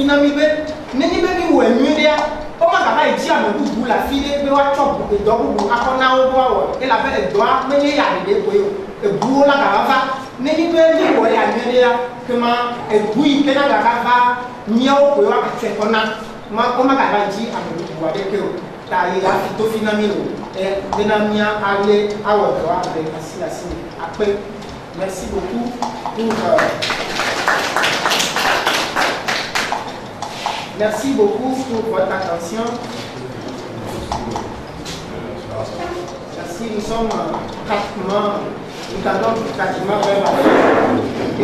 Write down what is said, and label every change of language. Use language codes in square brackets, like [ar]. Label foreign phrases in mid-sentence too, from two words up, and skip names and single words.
[ee] na mi be nenye be mi wɔ enui ɖea womagava yi dzi ame bubu le afi ɖe be woatsɔ edɔ bubu akɔ na wo be woawɔ elabe edɔa menye ya ɖeɖe koe o ebuwo la gava va nenye be mi wɔ ya nyuie ɖea kema ebu yi ke na gava va míawo koe woakatsɔe kɔ na womagava yi dzi ame bubu aɖeke o ta ye afi to fi na mi o bena mía ale awɔ dɔa le asi akpe. [fr] Merci beaucoup merci beaucoup pour votre attention. Merci, nous sommes pratiquement vers la fin.